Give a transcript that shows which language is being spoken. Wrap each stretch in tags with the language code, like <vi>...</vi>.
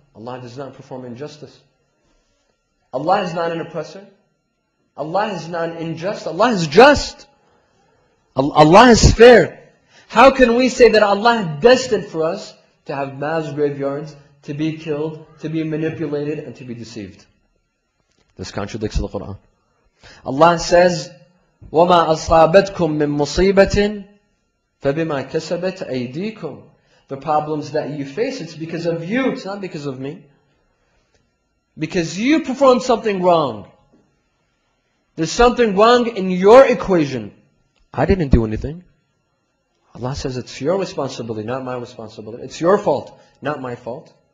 <en>Allah does not perform injustice. Allah is not an oppressor. Allah is not unjust. Allah is just. Allah is fair. How can we say that Allah destined for us to have mass graveyards, to be killed, to be manipulated, and to be deceived? This contradicts the Quran. Allah says,</en> <ar>وَمَا أَصَابَتْكُم مِّن مُّصِيبَةٍ فَبِمَا كَسَبَتْ أَيْدِيكُمْ.</ar> <en>The problems that you face, it's because of you, it's not because of me. Because you performed something wrong. There's something wrong in your equation. I didn't do anything. Allah says it's your responsibility, not my responsibility. It's your fault, not my fault.</en>